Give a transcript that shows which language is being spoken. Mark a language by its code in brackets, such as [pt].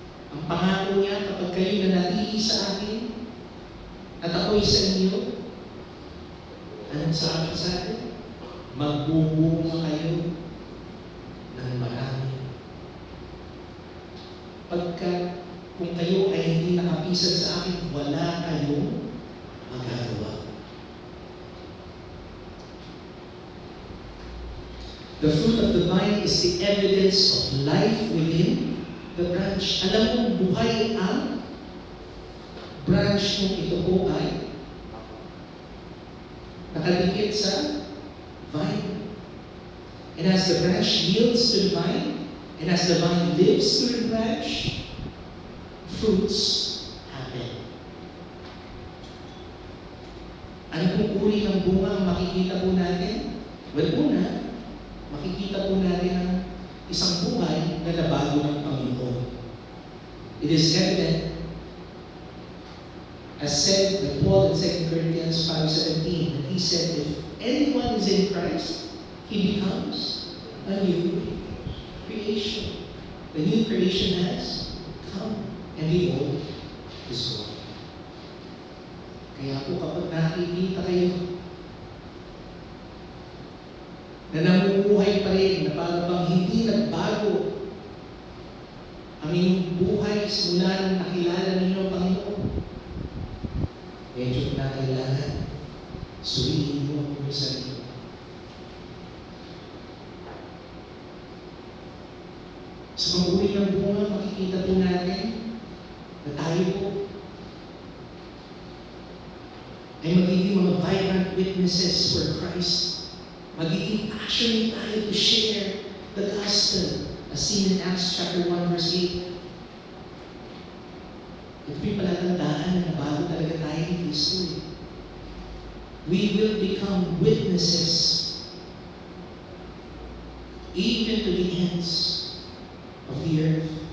[tl] Ang pangako niya, kapag kayo nanatili sa akin, at ako'y sa inyo, anong sabi sa atin? Magbubunga kayo ng marami. Pagka kung kayo ay hindi nakapisan sa akin, wala kayong magagawa. [en] The fruit of the vine is the evidence of life within the branch. [tl] Alam mo, buhay ang branch nung ito po ay nakadikit sa vine. [en] And as the branch yields to the vine, and as the vine lives through the branch, fruits happen. [tl] Ano pong uri ng bunga ang makikita po natin? Well, una, makikita po natin ang isang buhay na nabago ng Panginoon. [en] It is evident, as said by Paul in 2 Corinthians 5:17, that he said, if anyone is in Christ, he becomes a new creation. The new creation has come, and the old is gone. [tl] Kaya po kapag nakikita kayo na namumuhay pa rin, na parang bang hindi nagbago ang inyong buhay simula nang nakilala ninyo ang Panginoon, medyo na kailangan suriin mo ang inyong sarili. Sa pag-uri ng bunga, makikita po natin na tayo po ay magiging mga vibrant witnesses for Christ. Magiging [en] passionate [tl] tayo [en] to share the gospel as seen in Acts chapter 1 verse 8. [tl] Ito yung palatandaan na nabago talaga tayo ni Kristo. [en] We will become witnesses even to the ends of the earth.